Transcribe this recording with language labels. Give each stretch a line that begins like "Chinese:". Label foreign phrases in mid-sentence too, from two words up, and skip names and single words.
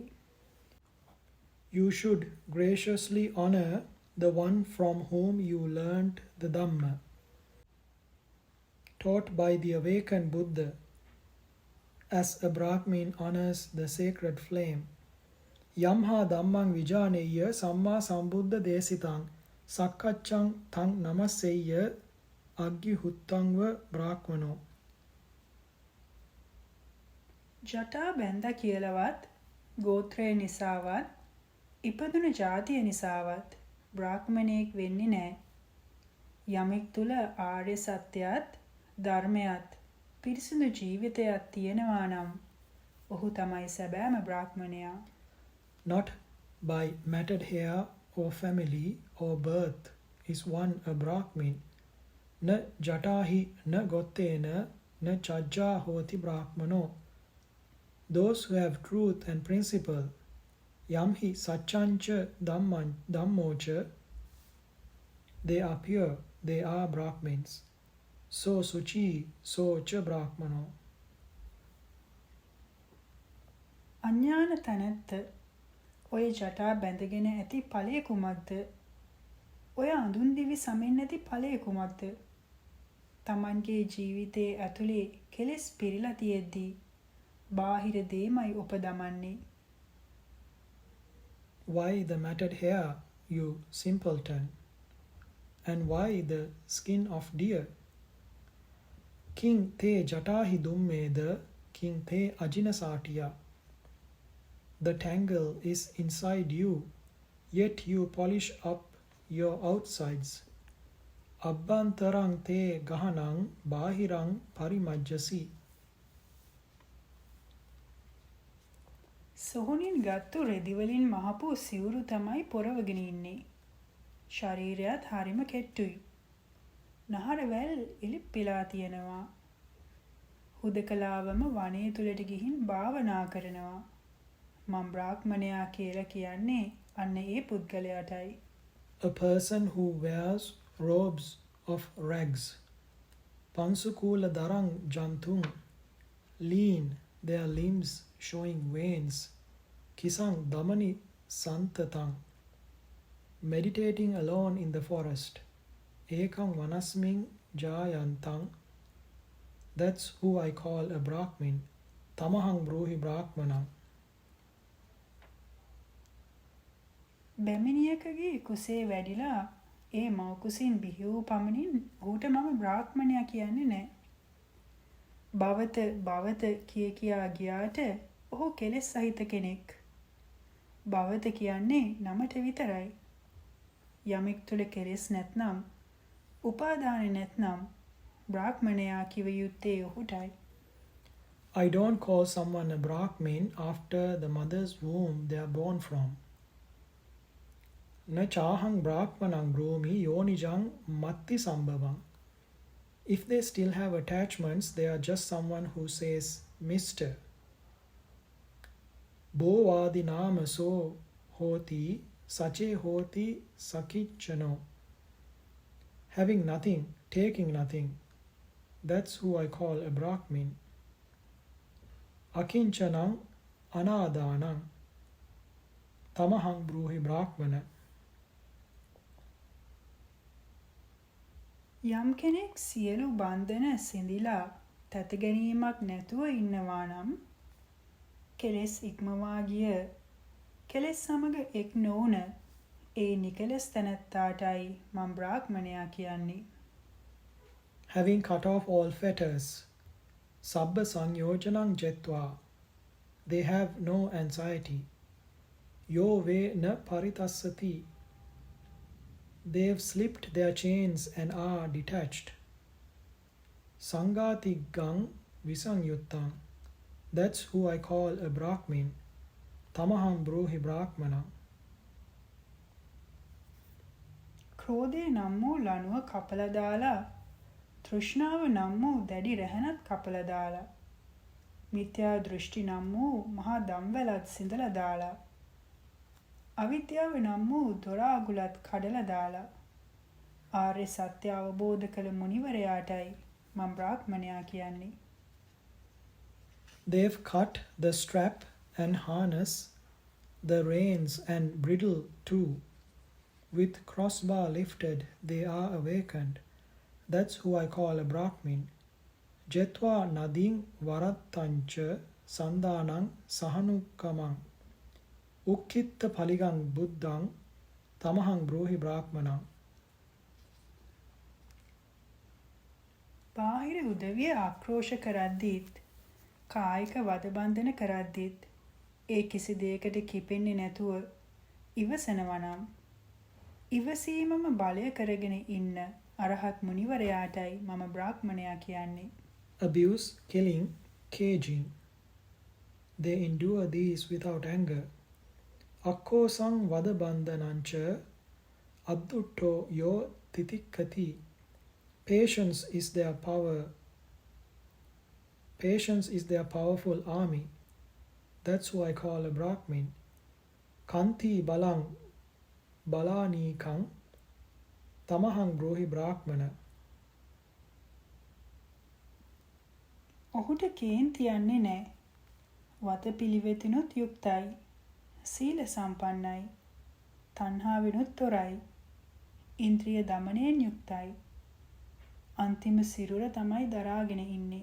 English: You should graciously honor the one from whom you learnt the Dhamma, taught by the awakened Buddha, as a Brahmin honors the sacred flame.
Pali: Yamha dhammang vijaneya samma sambuddha desitang sakkachang tang namasseya aggi huttangva brahmano.
Sinhala: ජටා බැඳ කියලවත් ගෝත්‍රය නිසාවත් ඉපදුණු ජාතිය නිසාවත් බ්‍රාහ්මණයෙක් වෙන්නේ නැහැ. යමෙක් තුල ආර්ය සත්‍යයත් ධර්මයත් පිරිසිදු ජීවිතයක් තියෙනවා නම් ඔහු තමයි සැබෑම බ්‍රාහ්මණයා.
English: Not by matted hair or family or birth is one a Brahmin.
Pali: Na jatahi na gottena na chajja hoti brahmano.
English: Those who have truth and principle,
Pali: yamhi satchancha dhammocha,
English: they are pure, they are Brahmins.
Pali: So suchi, so cha brahmano.
Sinhala: අඥාන තැනැත්ත ඔය ජටා බැඳගෙන ඇති ඵලය කුමක්ද? ඔය අඳුන් දිවි සමෙන් ඇති ඵලය කුමක්ද? තමන්ගේ ජීවිතයේ ඇතුලේ කෙලෙස් පිරීලා තියෙද්දී බාහිර දේමයි උපදමන්නේ.
English: Why the matted hair, you simpleton? And why the skin of deer?
Pali: King te jatahi dummeda, king te ajinasatiya.
English: The tangle is inside you, yet you polish up your outsides.
Pali: Abbantarang te gahanang bahirang parimajjasi.
Sinhala: සොහොනින් ගත්තු රෙදි වලින් මහපු සිවුරු තමයි පොරවගෙන ඉන්නේ. ශරීරයත් හරිම කෙට්ටුයි. නහරවැල් ඉලිප්පිලා තියෙනවා. හුදකලාවම වනයේ තුලට ගිහින් භාවනා කරනවා. මම බ්‍රාහ්මණයා කියලා කියන්නේ අන්න ඒ පුද්ගලයාටයි.
English: A person who wears robes of rags.
Pali: Pansukula darang jantung.
English: Lean, their limbs showing veins.
Pali: Kisang damani santatang.
English: Meditating alone in the forest.
Pali: Ekam vanasming jayantang.
English: That's who I call a Brahmin.
Pali: Tamahang bruhi Brahmanam.
Sinhala: බැමිණියකගේ කුසේ වැඩිලා ඒ මව කුසින් බිහි වූ පමණින් ඌට මම බ්‍රාහ්මණයා කියන්නේ නැහැ. භවත කියා ගියාට ඔහු කෙලෙස් සහිත කෙනෙක්. භවත කියන්නේ නමට විතරයි. යමෙක් තුල කෙලෙස් නැත්නම්, උපාදාන නැත්නම් බ්‍රාහ්මණයා කිව යුත්තේ ඔහුටයි.
English: I don't call someone a Brahmin after the mother's womb they are born from.
Pali: Na chahang brahmanang broomi yonijang matti sambhavang.
English: If they still have attachments, they are just someone who says Mr.
Pali: Bovadi nama so hoti sache hoti sakichano.
English: Having nothing, taking nothing. That's who I call a Brahmin.
Pali: Akinchanam anadanam. Tamahang bruhi Brahmana.
Sinhala: යම් කෙනෙක් සියලු බන්ධන සිඳිලා තැත ගැනීමක් නැතුව ඉන්නවා නම් කෙලෙස් ඉක්මවා ගිය කෙලෙස් සමග එක් නොවන ඒ නිකලස් තැනැත්තාටයි මම බ්‍රාහ්මණයා කියන්නේ.
English: Having cut off all fetters,
Pali: sabba sanyojanang jetva,
English: they have no anxiety.
Pali: Yo ve na paritassati.
English: They've slipped their chains and are detached.
Pali: Sangati gang visangyuttam.
English: That's who I call a Brahmin.
Pali: Tamaham bruhi Brahmana.
Sinhala: ක්‍රෝධය නම් වූ ලණුව කපලා දාලා, තෘෂ්ණාව නම් වූ දැඩි රැහැනත් කපලා දාලා, මිත්‍යා දෘෂ්ටි නම් වූ මහා දම්වැලත් සිඳලා දාලා, අවිද්‍යාව නම් වූ දොර අගුලත් කඩලා දාලා, ආර්ය සත්‍ය අවබෝධ කළ මුනිවරයාටයි මම බ්‍රාහ්මණයා කියන්නේ.
English: They've cut the strap and harness, the reins and bridle too. With crossbar lifted, they are awakened. That's who I call a Brahmin.
Pali: Jetva nading varattancha sandanang sahanukamang. Ukkitta paligang buddhang tamahang bruhi Brahmanang.
Sinhala: බාහිර උදවිය ආක්‍රෝෂ කරද්දීත්, කායික වදබන්ධන කරද්දීත් ඒ කිසි දෙයකට කිපෙන්නේ නැතුව ඉවසනවා නම් ඉවසීමම බලය කරගෙන ඉන්න අරහත් මුනිවරයාටයි මම බ්‍රාහ්මණයා කියන්නේ.
English: Abuse, killing, caging. They endure these without anger.
Pali: Akkosang vadabandhanancha addutto yo titikkati.
English: Patience is their power. Patience is their powerful army. That's who I call a Brahmin.
Pali: Kanti balang balanikang tamahang bruhi Brahmana.
Sinhala: ඔහුට කේන්ති යන්නේ නැහැ. වත පිළිවෙතිනුත් යුක්තයි. සීල සම්පන්නයි. තණ්හාවෙනුත් තොරයි. ඉන්ද්‍රිය දමනයෙන් යුක්තයි. අන්තිම සිරුර තමයි දරාගෙන ඉන්නේ.